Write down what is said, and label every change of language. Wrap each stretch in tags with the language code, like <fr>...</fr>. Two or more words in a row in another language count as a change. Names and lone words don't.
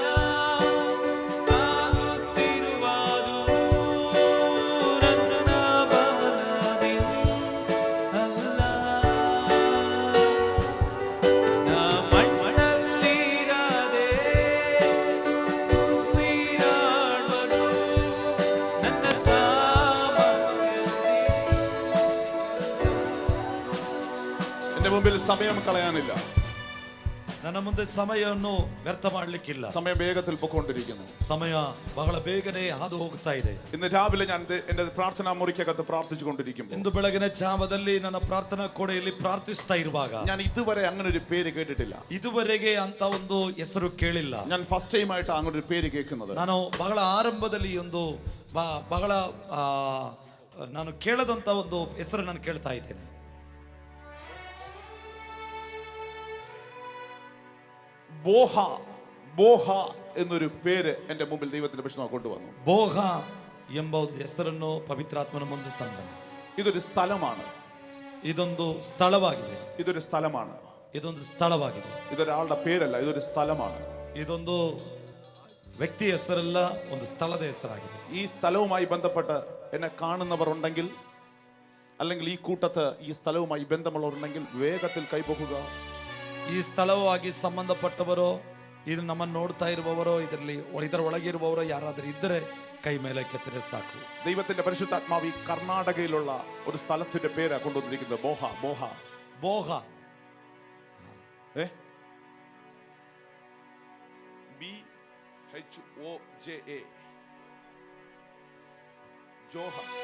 <kn>ಸಾಗುತ್ತಿರುವುದು ನನ್ನ ಬಲವಿಲ್ಲ ನಾ ಮಣ್ಣಲ್ಲಿರದೆ ಉಸಿರಾಡುವುದು ನನ್ನ ಸಾಮರ್ಥ್ಯದಲ್ಲಿ.</kn> <ml>എന്റെ മുമ്പിൽ സമയം കളയാനില്ല.</ml> <kn>ನನ್ನ ಮುಂದೆ ಸಮಯವನ್ನು ವ್ಯರ್ಥ ಮಾಡಲಿಕ್ಕಿಲ್ಲ.</kn> <ml>സമയം വേഗത്തിൽ പൊക്കൊണ്ടിരിക്കുന്നു.</ml> <kn>ಸಮಯ ಬಹಳ ಬೇಗನೆ ಹಾದು ಹೋಗ್ತಾ ಇದೆ.</kn> <ml>ഇന്ന് രാവിലെ ഞാൻ എന്റെ പ്രാർത്ഥനാ മുറിക്കകത്ത് പ്രാർത്ഥിച്ചുകൊണ്ടിരിക്കുമ്പോൾ</ml> <kn>ಇಂದು ಬೆಳಗಿನ ಜಾವದಲ್ಲಿ ನನ್ನ ಪ್ರಾರ್ಥನಾ ಕೋಣೆಯಲ್ಲಿ ಪ್ರಾರ್ಥಿಸ್ತಾ ಇರುವಾಗ</kn> <ml>ഞാൻ ഇതുവരെ അങ്ങനെ ഒരു പേര് കേട്ടിട്ടില്ല.</ml> <kn>ಇದುವರೆಗೆ ಅಂತ ಒಂದು ಹೆಸರು ಕೇಳಿಲ್ಲ.</kn> <ml>ഞാൻ ഫസ്റ്റ് ടൈം ആയിട്ട് അങ്ങനെ ഒരു പേര് കേൾക്കുന്നത്.</ml> <kn>ನಾನು ಬಹಳ ಆರಂಭದಲ್ಲಿ ಒಂದು ಬಹಳ ನಾನು ಕೇಳದಂತ ಒಂದು ಹೆಸರು ನಾನು ಕೇಳ್ತಾ ಇದ್ದೇನೆ.</kn> <ml>ബോഹ എന്നൊരു പേര് എന്റെ മുമ്പിൽ ദൈവത്തിന്റെ പരിശുദ്ധാത്മാവ് കൊണ്ടുവന്നു.</ml> <kn>ಬೋಹ ಎಂಬ ಒಂದು ಹೆಸರನ್ನು ಪವಿತ್ರಾತ್ಮನ ಮುಂದೆ ತಂದನು.</kn> <ml>ഇതൊരു സ്ഥലമാണ്.</ml> <kn>ಇದೊಂದು ಸ್ಥಳವಾಗಿದೆ.</kn> <ml>ഇതൊരു സ്ഥലമാണ്.</ml> <kn>ಇದೊಂದು ಸ್ಥಳವಾಗಿದೆ.</kn> <ml>ഇതൊരാളുടെ പേരല്ല, ഇതൊരു സ്ഥലമാണ്.</ml> <kn>ಇದೊಂದು വ്യക്തി ಹೆಸರಲ್ಲ, ಒಂದು ಸ್ಥಳದ ಹೆಸರಾಗಿದೆ.</kn> <ml>ഈ സ്ഥലവുമായി ബന്ധപ്പെട്ട് എന്നെ കാണുന്നവർ ഉണ്ടെങ്കിൽ, അല്ലെങ്കിൽ ഈ കൂട്ടത്ത് ഈ സ്ഥലവുമായി ബന്ധമുള്ളവരുണ്ടെങ്കിൽ വേഗത്തിൽ കൈപൊക്കുക.</ml> <kn>ಈ ಸ್ಥಳವಾಗಿ ಸಂಬಂಧಪಟ್ಟವರೋ, ಇದು ನಮ್ಮನ್ನು ನೋಡ್ತಾ ಇರುವವರೋ, ಇದರ ಒಳಗೆ ಇರುವವರೋ ಯಾರಾದರೂ ಇದ್ದರೆ ಕೈ ಮೇಲಕ್ಕೆ ಎತ್ತಿರೆ ಸಾಕು.</kn> <ml>ദൈവത്തിന്റെ പരിശുദ്ധാത്മാവ് ഈ കർണാടകയിലുള്ള ഒരു സ്ഥലത്തിന്റെ പേരാ കൊണ്ടുവന്നിരിക്കുന്നത്. ബോഹ.</ml> <kn>ಬೋಹ</kn> <ml>BHOJA ജോഹ.</ml>